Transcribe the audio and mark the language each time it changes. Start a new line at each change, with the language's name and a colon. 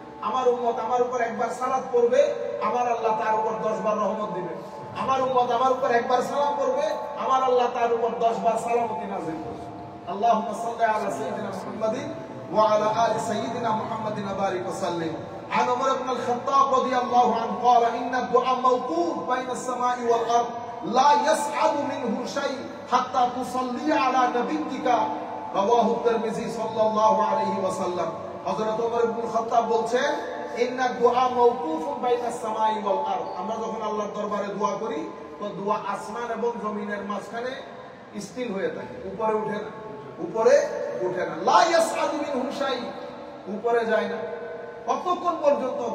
Bangla: আমার উম্মত আমার উপর একবার সালাত পড়বে, আমার আল্লাহ তার উপর 10 বার রহমত দিবে। আমার উম্মত আমার উপর একবার সালাম পড়বে, আমার আল্লাহ তার উপর 10 বার সালামতি নাযিল করবে।
Arabic: আল্লাহুম্মা সাল্লি আলা সাইয়্যিদিনা মুহাম্মাদিন ওয়া আলা আলি সাইয়্যিদিনা মুহাম্মাদিন ওয়া বারিক ওয়া সাল্লিম। عن عمر بن الخطاب رضي الله عنه قال إن الدعاء موقوف بين السماء والأرض لا يصعد منه شيء حتى تصلي على نبيك رواه الترمذي صلى الله عليه وسلم।
Bangla: হযরত ওমর ইবনে খাত্তাব বলছেন,
Arabic: ইন্না দুআ মাওকুফুন বাইনাস সামাই ওয়াল আরদ,
Bangla: আমরা যখন আল্লাহর দরবারে দোয়া করি তো দোয়া আসমান এবং জমিনের মাঝখানে স্থির হয়ে থাকে, উপরে ওঠে না, উপরে ওঠে না।
Arabic: লা ইয়াসআদু মিনহু শাই,
Bangla: উপরে যায় না কতক্ষণ পর্যন্ত?